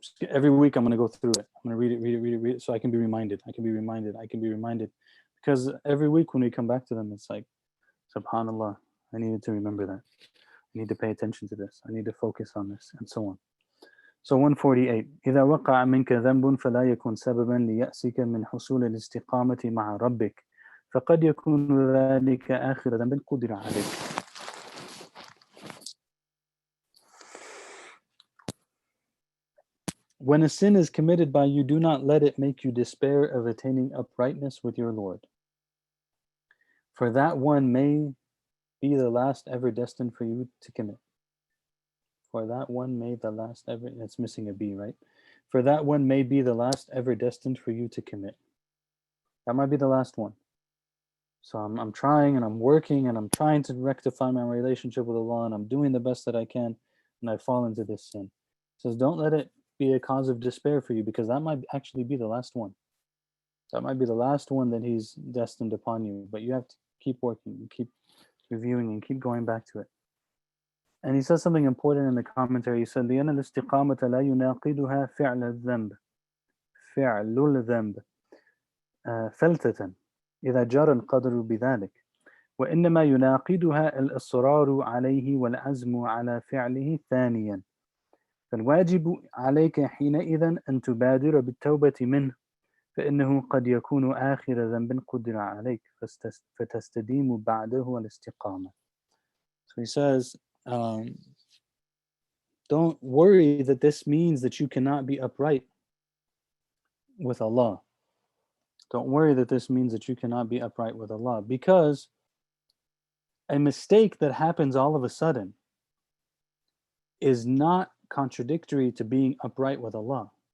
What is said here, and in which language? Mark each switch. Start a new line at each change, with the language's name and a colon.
English: Every week, I'm going to go through it. I'm going to read it, so I can be reminded. I can be reminded. Because every week when we come back to them, it's like, subhanAllah, I needed to remember that. I need to pay attention to this. I need to focus on this, and so on. So 148.
Arabic: إذا وقع منك ذنب فلا يكن سببا ليأسك من حصول الاستقامة مع ربك فقد يكون ذلك آخر ذنب قدر عليك.
English: When a sin is committed by you, do not let it make you despair of attaining uprightness with your Lord. For that one may be the last ever destined for you to commit. For that one may the last ever, it's missing a B, right? For that one may be the last ever destined for you to commit. That might be the last one. So I'm trying and I'm working and I'm trying to rectify my relationship with Allah and I'm doing the best that I can and I fall into this sin. It says, don't let it be a cause of despair for you because that might actually be the last one. That might be the last one that He's destined upon you. But you have to keep working, keep reviewing and keep going back to it. And he says something important in the commentary. He said,
Arabic: لأن الاستقامة لا يناقضها فعل الذنب فعل الذنب فلتة إذا جرى القدر بذلك وإنما يناقضها الإصرار عليه والعزم على فعله ثانيا فالواجب عليك حينئذ أن تبادر بالتوبة منه فإنه قد يكون آخر ذنب قدر عليك فتستديم بعده الاستقامة.
English: So he says, don't worry that this means that you cannot be upright with Allah. Don't worry that this means that you cannot be upright with Allah, because a mistake that happens all of a sudden is not contradictory to being upright with Allah.